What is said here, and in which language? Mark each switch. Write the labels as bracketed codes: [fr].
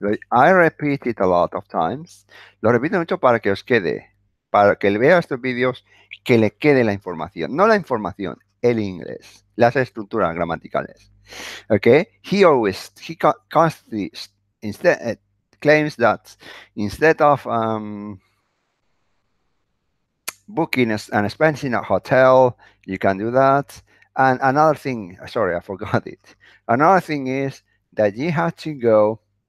[en] I repeat it a lot of times. [es] Lo repito mucho para que os quede, para que le vea estos vídeos, que le quede la información. No la información, el inglés, las estructuras gramaticales. [en] Okay? He constantly instead claims that instead of booking an expensive hotel, you can do that. And another thing, sorry, I forgot it. Another thing is that you have to go.